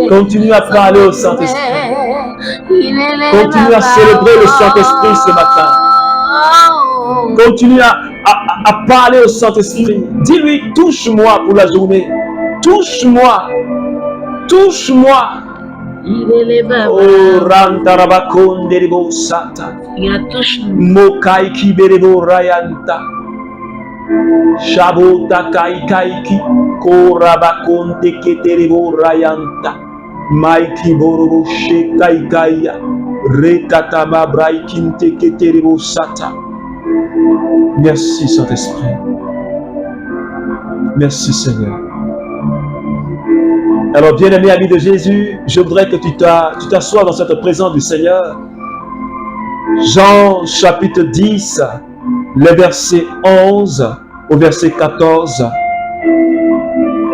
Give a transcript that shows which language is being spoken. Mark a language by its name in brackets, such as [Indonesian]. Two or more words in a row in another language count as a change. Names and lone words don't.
[French] Continue à parler au Saint-Esprit. Continue à célébrer le Saint-Esprit ce matin. Continue à parler au Saint-Esprit. Dis-lui, touche-moi pour la journée. Touche-moi. Touche-moi. Oh, Rantarabakon Derebo Sata. Mokai Kiberebo Rayanta. Shabota Kaikaiki. Korabakon Teketerebo Rayanta. Maiki Borobo Shekaikaya. Rekatama Braikin Teketerebo Sata. Merci Saint-Esprit. Merci Seigneur. Alors bien-aimé ami de Jésus, je voudrais que tu t'assoies dans cette présence du Seigneur. Jean chapitre 10, les versets 11 au verset 14.